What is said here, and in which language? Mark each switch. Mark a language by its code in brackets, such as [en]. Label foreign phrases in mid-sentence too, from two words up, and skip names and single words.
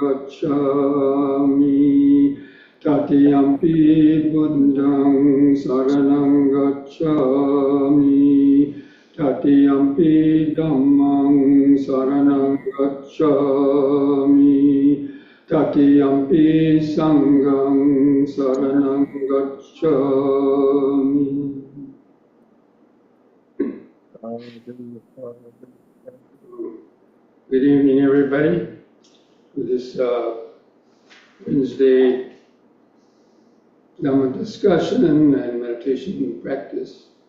[pi] Gacchami Tatiyampi Buddhang Saranang Gacchami Tatiyampi Dhammang Saranang Gacchami Tatiyampi Sanghang Saranang Gacchami. [en] Good evening, everybody. For this Wednesday Dhamma discussion and meditation practice.